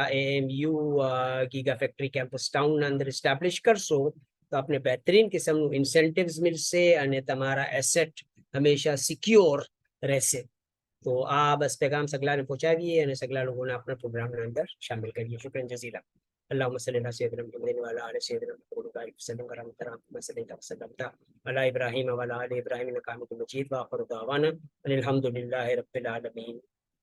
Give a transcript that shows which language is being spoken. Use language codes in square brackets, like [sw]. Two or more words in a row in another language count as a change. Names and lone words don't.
[gu] એએમયુ [en] giga factory campus [gu] ટાઉનના અંદર એસ્ટાબ્લિશ કરશો તો આપને બહેતરીન કિસ્મનું ઇન્સેન્ટિવ્સ મળશે અને તમારા એસેટ હંમેશા સિક્યોર રહેશે તો આ બસ પેગામ સગલાને પહોંચાડીએ અને સગલા લોકોને આપણા પ્રોગ્રામના અંદર શામિલ કરીએ [ar] شكرا جزيلا اللهم صل على سيدنا محمد وعلى ال سيدنا محمد وبارك وسلم كما صليت وسلمت على ابراهيم وعلى ال ابراهيم انك حميد مجيد واخر دعوانا ان الحمد لله رب العالمين